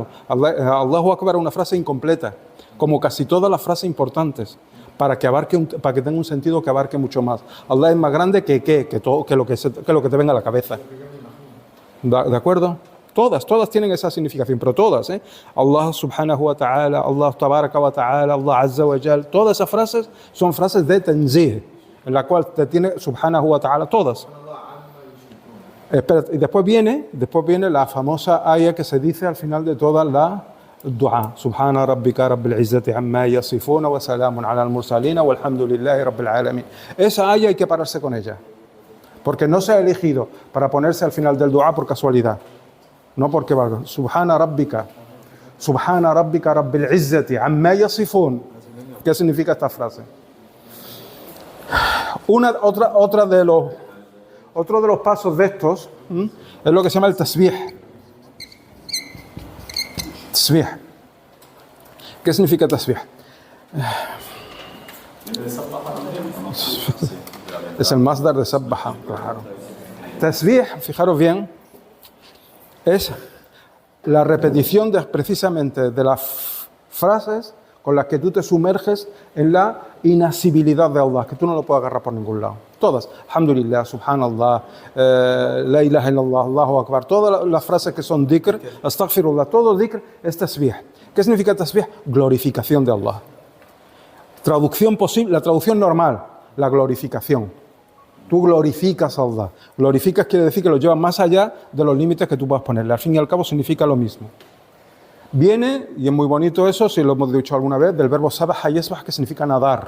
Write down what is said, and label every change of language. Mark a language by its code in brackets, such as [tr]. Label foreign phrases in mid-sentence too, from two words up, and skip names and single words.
[ar] الله أكبر [es] es una frase incompleta, como casi todas las frases importantes, para que tenga un sentido que abarque mucho más. Allah es más grande que lo que te venga a la cabeza. ¿De acuerdo? Todas tienen esa significación, pero todas, [ar] الله سبحانه وتعالى، الله تبارك وتعالى، الله عز وجل, [es] todas esas frases son frases de tenzih, en la cual te tiene [ar] سبحانه وتعالى, [es] todas. Espérate, y después viene la famosa aya que se dice al final de toda la dua. [ar] سبحان ربك رب العزة عما يصفون وسلام على المرسلين والحمد لله رب العالمين. [es] Esa aya hay que pararse con ella, porque no se ha elegido para ponerse al final del dua por casualidad. No porque valga. [ar] سبحان ربك رب العزة عما يصفون. [es] ¿Qué significa esta frase? Otro de los pasos de estos es lo que se llama el tasbih. Tasbih. ¿Qué significa tasbih? Es el masdar de sabbaha, claro. Tasbih, fijaros bien, es la repetición precisamente de las frases con las que tú te sumerges en la inasibilidad de Allah, que tú no lo puedes agarrar por ningún lado. Todas. [ar] الحمد لله، سبحان الله، لا إله إلا الله، الله أكبر. [es] Todas las frases que son dhikr, astaghfirullah, todo dhikr es tasbih. ¿Qué significa tasbih? Glorificación de Allah. Traducción posible, la traducción normal, la glorificación. Tú glorificas a Allah. Glorificas quiere decir que lo llevas más allá de los límites que tú puedas ponerle. Al fin y al cabo significa lo mismo. Viene, y es muy bonito eso, si lo hemos dicho alguna vez, del verbo [ar] سبح يسبح, [es] que significa nadar.